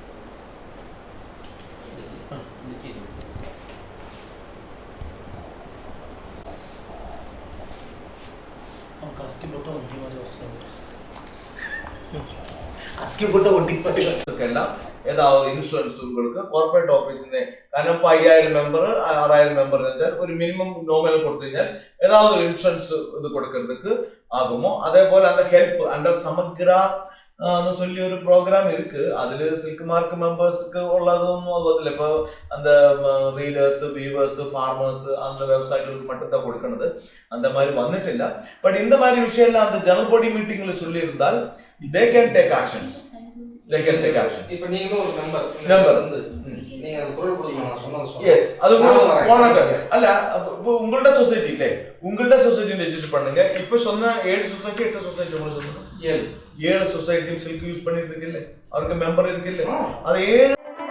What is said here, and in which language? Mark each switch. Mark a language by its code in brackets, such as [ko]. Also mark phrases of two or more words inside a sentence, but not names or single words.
[ta] எல்லாம் ஏதாவது இன்சூரன்ஸ் உங்களுக்கு [ml] കോർപ്പറേറ്റ് ഓഫീസിന്റെ, കാരണം ഇപ്പൊ 5000 മെമ്പർ 6000 മെമ്പർ വെച്ചാൽ ഒരു [en] minimum nominal [ml] കൊടുത്തു കഴിഞ്ഞാൽ [ta] ஏதாவது ஒரு இன்சூரன்ஸ் இது கொடுக்கறதுக்கு ஆகுமோ. அதே போல அந்த [en] help under [ta] சமக்ரா சொல்லி ஒரு ப்ரோக்ராம் இருக்கு. அதுல சில்க் மார்க் மெம்பர்ஸுக்கு உள்ளதும் அதுல இப்போ அந்த ரீடர்ஸ், வீவர்ஸ், ஃபார்மர்ஸ் அந்த விவசாயிகளுக்கு மட்டும் தான் கொடுக்கறது. அந்த மாதிரி வந்துட்டில்ல. பட் இந்த மாதிரி விஷயம் எல்லாம் அந்த [en] general body [ta] மீட்டிங்ல சொல்லி இருந்தால் [en] they can take actions. [ta] இப்போ நீங்களும் ஒரு மெம்பர் வந்து நீங்க அது பொருள் கொடுக்கணும் நான் சொன்னது எஸ் அது போனங்க அல்ல. இப்போ உங்களோட சொசைட்டி இல்ல, உங்களோட சொசைட்டி ரெஜிஸ்டர் பண்ணுங்க. இப்போ சொன்ன 7 சொசைட்டி 8 சொசைட்டி உங்களுக்கு சொன்னது 7 சொசைட்டி சில்க் யூஸ் பண்ணிட்டு இருக்குல்ல, அவருக்கு மெம்பர் இருக்குல்ல, அது 7